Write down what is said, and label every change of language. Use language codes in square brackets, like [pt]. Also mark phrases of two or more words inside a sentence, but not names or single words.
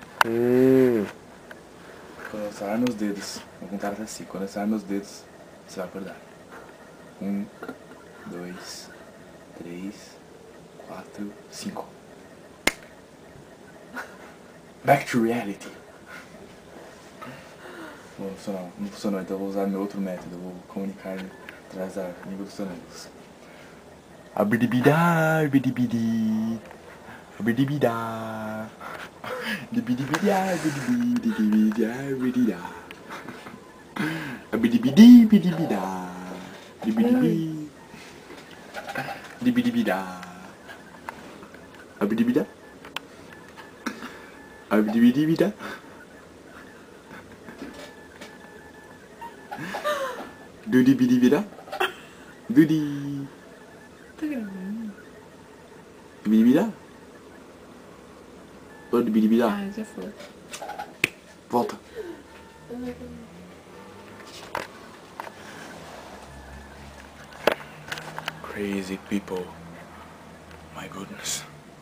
[pt] Quando eu sair meus dedos, vou contar até assim. Quando eu sair meus dedos, você vai acordar. 1, 2, 3, 4, 5. [en] Back to reality. [pt] Não funcionou, então eu vou usar meu outro método. Eu vou comunicar através da língua dos sonâmbulos. Abidibidá, abidibidi. Abidibidá. Dibidibidá, abidibidá, abidibidá. Abidibidi, bidibidá. Dibidibi. Dibidibidá. Abidibidá. Abidibidibidá. Dudibidibidá. Dudi. Tá gravando? Dibidibidá. Ou dibidibidá. Ah, já foi. Volta. [en] Crazy people. My goodness.